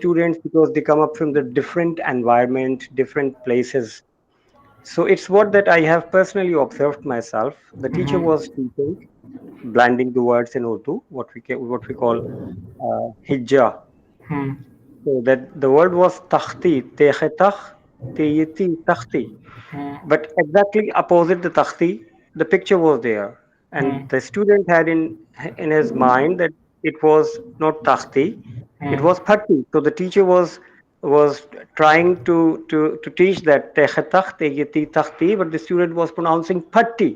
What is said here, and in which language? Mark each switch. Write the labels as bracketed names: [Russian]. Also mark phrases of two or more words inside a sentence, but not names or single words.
[English] students, because they come up from the different environment, different places. So it's what that I have personally observed myself. The teacher Hmm. was teaching, blending the words in Urdu, what we call hijja. Hmm. So that the word was [Urdu] تختی، تے خے تخ، تے یے تی، تختی. Hmm. [English] But exactly opposite the takhti, the picture was there, Hmm. and the student had in his mind that it was not takhti, it Hmm. was phatti. So the teacher was trying to teach that [Urdu] تے خے تخ، تے یے تی، تختی, [English] but the student was pronouncing phatti.